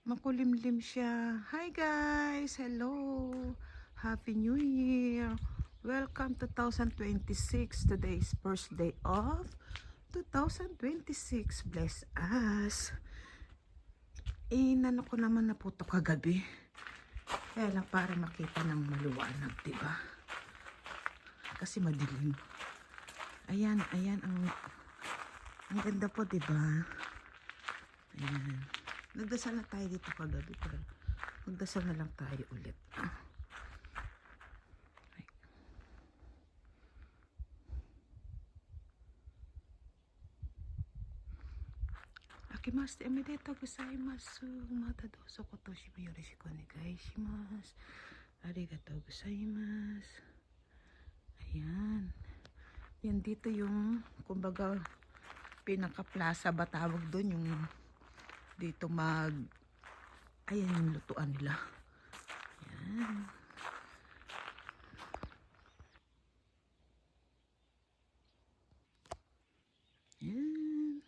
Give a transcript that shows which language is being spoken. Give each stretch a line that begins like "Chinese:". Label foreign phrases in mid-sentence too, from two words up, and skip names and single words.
Filipino: makulimlim siya.
English: Hi guys! Hello! Happy New Year! Welcome to 2026. Today is first day of 2026. Bless us!
Filipino: Inano ko naman na po ito kagabi. Kaya lang para makita ng maluwanag, diba? Kasi madilim. Ayan, ang ganda po, diba? Ayan. Nagdasal na tayo dito kagabi, pero magdasal na lang tayo ulit.
Japanese: あきます おめでとうございます. またどうぞ今年もよろしくお願いします. ありがとうございます.
Filipino: Ayan. Yan dito yung, kumbaga, pinaka-plaza ba tawag doon, yung dito ayan yung lutuan nila. Ayan. Ayan.